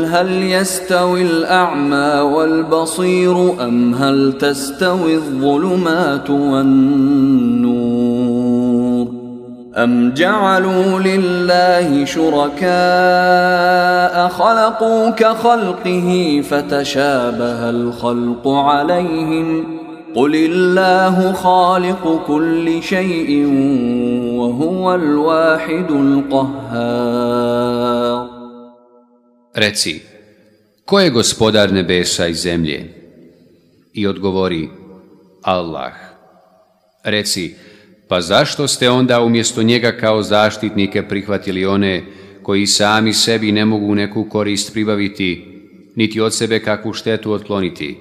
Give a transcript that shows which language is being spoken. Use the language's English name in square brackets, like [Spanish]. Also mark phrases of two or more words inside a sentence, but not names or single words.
[Arabic] هَلْ يَسْتَوِي الْأَعْمَى وَالْبَصِيرُ أَمْ هَلْ تَسْتَوِي الظُّلُمَاتُ وَالنُّورُ أَمْ جَعَلُوا لِلَّهِ شُرَكَاءَ خَلَقُوا كَخَلْقِهِ فَتَشَابَهَ الْخَلْقُ عَلَيْهِمْ قُلِ اللَّهُ خَالِقُ كُلِّ شَيْءٍ وَهُوَ الْوَاحِدُ الْقَهَّارُ. [Bosnian] Reci, ko je gospodar nebesa i zemlje? I odgovori, Allah. Reci, pa zašto ste onda umjesto njega kao zaštitnike prihvatili one koji sami sebi ne mogu neku korist pribaviti, niti od sebe kakvu štetu otkloniti?